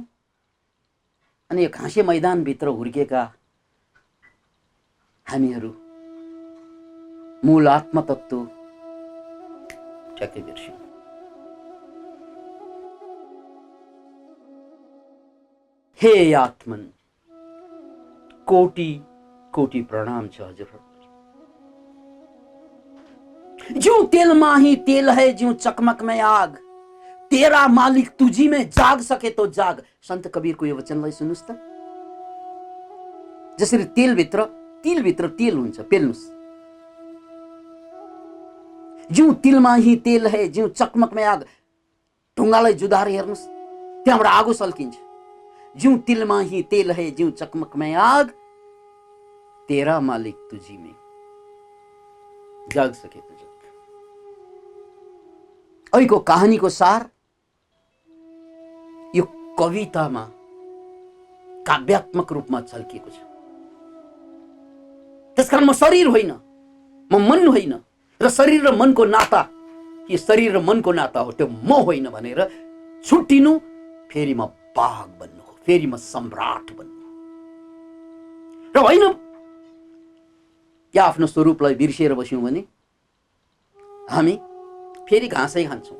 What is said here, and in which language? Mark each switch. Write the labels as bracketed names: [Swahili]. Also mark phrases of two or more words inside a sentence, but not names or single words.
[Nepali] अनि यो घाँसे मैदानभित्र हुर्केका हामीहरू मूल आत्मतत्व ठ्याक्कै बिर्स्यौं। हे आत्मन, कोटि कोटि प्रणाम छ हजुर। [Hindi] ज्यों तेल माही तेल है, ज्यों चकमक में आग, तेरा मालिक तुझी में जाग सके तो जाग। [Nepali] सन्त कबीरको यो वचनलाई सुन्नुस् त। जसरी तिलभित्र तेल हुन्छ, पेल्नुस्। [Hindi] ज्यों तिलमा ही तेल है, ज्यों चकमक में आग। [Nepali] ढुङ्गालाई जुधाएर हेर्नुस्, त्यहाँबाट आगो सल्किन्छ। [Hindi] ज्यों तिलमा ही तेल है, ज्यों चकमक में आग, तेरा मालिक तुझी में जाग सके तो जाग। [Nepali] अहिलेको कहानीको सार यो कवितामा काव्यात्मक रूपमा झल्किएको छ। त्यसकारण म शरीर होइन, म मन होइन, र शरीर र मनको नाता, कि शरीर र मनको नाता हो त्यो म होइन भनेर छुट्टिनु, फेरि म बाघ बन्नु हो, फेरि म सम्राट बन्नु र होइन या आफ्नो स्वरूपलाई बिर्सिएर बस्यौँ भने हामी फेरि घाँसै खान्छौँ।